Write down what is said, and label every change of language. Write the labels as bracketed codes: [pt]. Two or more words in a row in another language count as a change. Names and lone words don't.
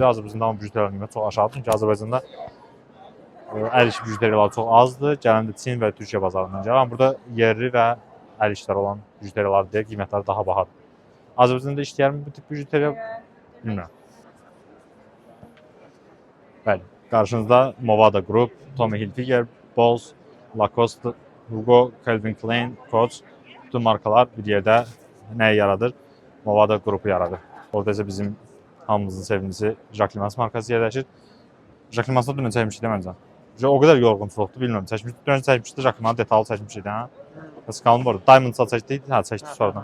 [az] Azərbaycanda amma bijuteriyaların qiyməti çox aşağıdır. Çünki Azərbaycanda əl işi bijuteriyalar çox azdır. Gələndə Çin və Türkiyə bazarından gəlir. Amma burada yerli və əl işləri olan bijuteriyalar deyə qiymətləri daha bahadır. Azərbaycanda işləyərmi bu tip bijuteriya? Bilmirəm. Bəli, qarşınızda Movada Group, Tommy Hilfiger, Boss, Lacoste, Hugo, Calvin Klein, Coach bütün markalar bir yerdə nəyi yaradır? Movado qrupu yaradır. Orada isə bizim hamımızın sevimlisi Jacquemus markası yerləşir. Jacquemus'da dünən çəkmişdik də məncə. O qədər yorğunçuluqdur, bilmirəm. Dünən çəkmişdik, Jacquemus detallı çəkmişdik hə. Bəs qalın bu arada. Diamond çəkdik, hə çəkdik sonradan.